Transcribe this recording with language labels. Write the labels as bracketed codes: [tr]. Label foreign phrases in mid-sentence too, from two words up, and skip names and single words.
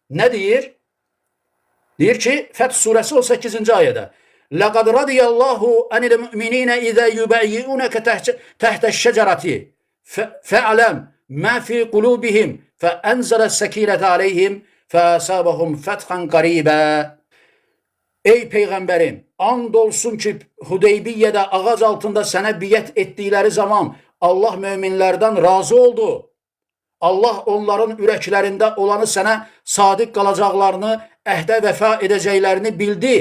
[az] Nə deyir? Deyir ki, Fəth surəsi 18-ci ayədə [ar] لَقَدْ رَضِيَ اللّٰهُ عَنِ الْمُؤْمِنِينَ اِذَا يُبَيِّئُونَكَ تَحْتَ الشَّجَرَةِ فَاعْلَمْ مَا فِي قُلُوبِهِمْ فَاَنْزَلَ السَّك۪ينَةَ عَلَيْهِمْ فَأَصَابَهُمْ فَتْحًا قَرِيبًا. [az] Ey Peyğəmbərim, and olsun ki, Hudeybiyyədə ağac altında sənə biyyət etdikləri zaman Allah möminlərdən razı oldu. Allah onların ürəklərində olanı sənə sadiq qalacaqlarını, əhdə vəfa edəcəklərini bildi.